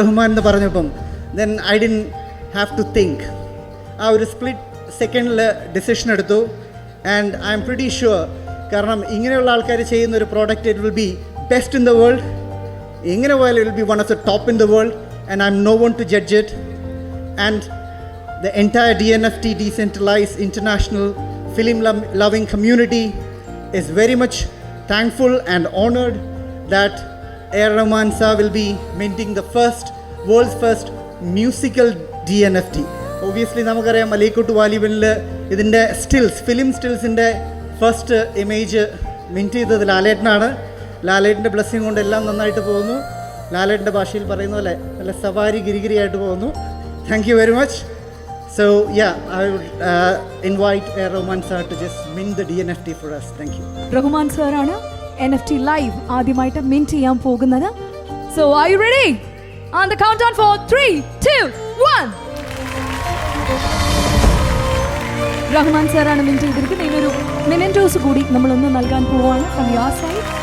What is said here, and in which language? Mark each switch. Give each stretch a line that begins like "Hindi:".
Malayalam: റഹ്മാൻ എന്ന് പറഞ്ഞപ്പം
English: Then I didn't have to think.
Malayalam: ആ ഒരു സ്പ്ലിറ്റ് സെക്കൻഡിൽ ഡിസിഷൻ എടുത്തു.
English: and I'm pretty sure,
Malayalam: കാരണം ഇങ്ങനെയുള്ള ആൾക്കാർ ചെയ്യുന്ന ഒരു product
English: It will be best in the world.
Malayalam: എങ്ങനെ പോയാലും
English: It will be one of the top in the world. And I'm no one to judge it. And the entire DNFT, Decentralized International Film Loving Community, is very much thankful and honored that A.R. Rahman sir will be minting the world's first musical DNFT.
Malayalam: Obviously നമുക്കറിയാം മലൈക്കോട്ട് വാലിബനിൽ ഇതിൻ്റെ film സ്റ്റിൽസിൻ്റെ first image mint ചെയ്തത് ലാലേട്ടനാണ്. ലാലേട്ടൻ്റെ blessing കൊണ്ട് എല്ലാം നന്നായിട്ട് പോകുന്നു. ലാലേട്ടൻ്റെ ഭാഷയിൽ പറയുന്ന പോലെ നല്ല സവാരി ഗിരിഗിരിയായിട്ട് പോകുന്നു.
English: Thank you very much. So yeah, I would invite Roman sir to just mint the DNFT for us. Thank you.
Malayalam: Rahman സാറാണ് NFT ലൈവ് ആദ്യമായിട്ട് മിന്റ് ചെയ്യാൻ പോകുന്നത്.
English: So are you ready? On the count down for 3 2 1.
Malayalam: Rahman സാറാണ് mint ചെയ്തിരിക്കുന്നത്. ഇതിനൊരു മെമെന്റോസ് കൂടി നമ്മളൊന്ന് നൽകാൻ പോവുകയാണ്
English: From your side.